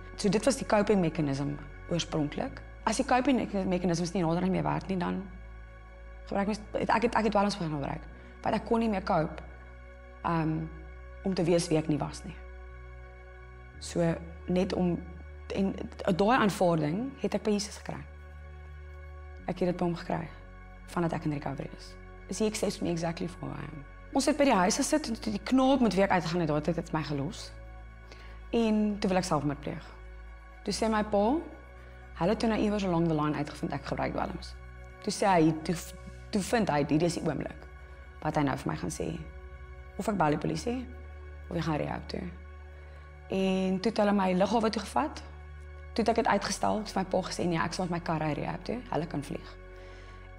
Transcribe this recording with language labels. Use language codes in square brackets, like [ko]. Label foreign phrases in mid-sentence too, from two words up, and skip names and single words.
[af] So dit was die [en] coping mechanism [af] oorspronklik. As die [en] coping mechanisms [af] nie nader meer werk nie, dan gebruik ek het dwelms begin gebruik. Want ek kon nie meer cope om te wees wie ek nie was nie. So net en daai aanvaarding het ek by Jesus gekry. Ek het dit by hom gekry, vandat ek in recovery is. [en] He accepts me exactly for who I am. [af] Ons het by die huis gesit, en toe die knaap met wie ek uitgegaan het, het dit my gelos. En toe wil ek selfmoord pleeg. Toe sê my pa, hulle toe nou iewers [en] along the line [af] uitgevind, ek gebruik dwelms. Toe sê hy, toe vind hy, dit is die oomblik, wat hy nou vir my gaan sê. Of ek bel die polisie, of ek gaan rehab toe. En toe het hulle my lughawe toe gevat. Toe het ek het uitgestel, het my pa gesê, nee, ek sal met my kar ry rehab toe, hulle kan vlieg.